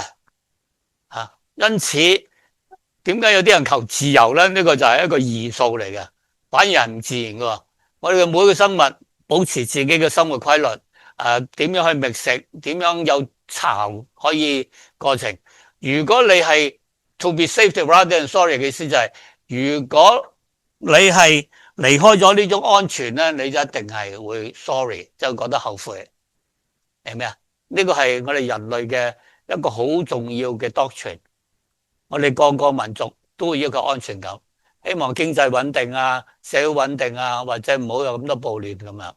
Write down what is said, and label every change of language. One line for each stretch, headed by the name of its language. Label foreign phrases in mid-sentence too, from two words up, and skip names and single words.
Cantonese: 因此點解有啲人求自由咧？呢個就係一個異數嚟嘅，反而係唔自然嘅。我哋嘅每個生物保持自己嘅生活規律，點樣去覓食，點樣有巢可以過程。如果你係
English: to be safe rather than sorry
Cantonese: 嘅意思就係，如果你係離開咗呢種安全咧，你就一定係會 sorry，就覺得後悔。係咩啊？呢個係我哋人類嘅一個好重要嘅 doctrine。我哋個個民族都會要求安全感，希望經濟穩定啊，社會穩定啊，或者唔好有咁多暴亂咁樣。